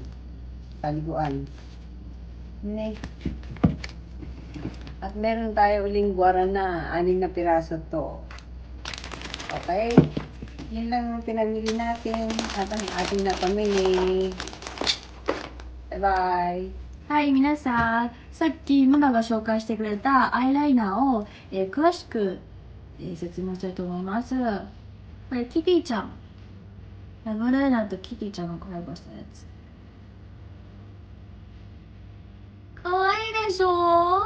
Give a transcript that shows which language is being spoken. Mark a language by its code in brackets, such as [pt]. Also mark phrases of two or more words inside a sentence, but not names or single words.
[tl] Taliguan. Ne. At meron tayo uling guarana. 6 na piraso to. Okay? Yan lang ang pinamili natin. At ang ating napamili. Bye-bye! [ja] はい、皆さん、さっきママが紹介してくれたアイライナーを、詳しく、説明したいと思います。これ、キティちゃん。ラブライナーとキティちゃんがコラボしたやつ。かわいいでしょ？